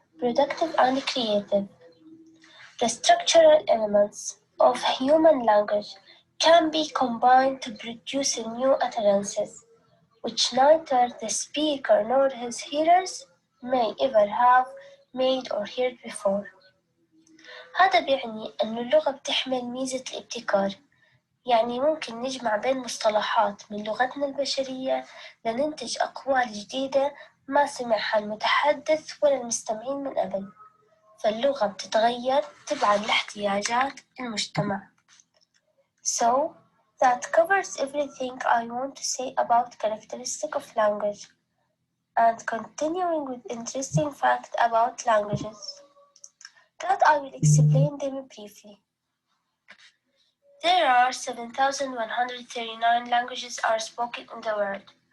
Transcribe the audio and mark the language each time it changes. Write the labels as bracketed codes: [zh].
[en] Productive and creative. The structural elements of human language can be combined to produce new utterances, which neither the speaker nor his hearers may ever have made or heard before. [ar] هذا بيعني أن اللغة بتحمل ميزة الابتكار، يعني ممكن نجمع بين مصطلحات من لغتنا البشرية لننتج أقوال جديدة ما سمعها المتحدث ولا المستمعين من قبل. فاللغة بتتغير تبعاً لاحتياجات المجتمع. [en] So, that covers everything I want to say about characteristic of language. And continuing with interesting fact about languages, that I will explain them briefly. There are 7,139 languages are spoken in the world.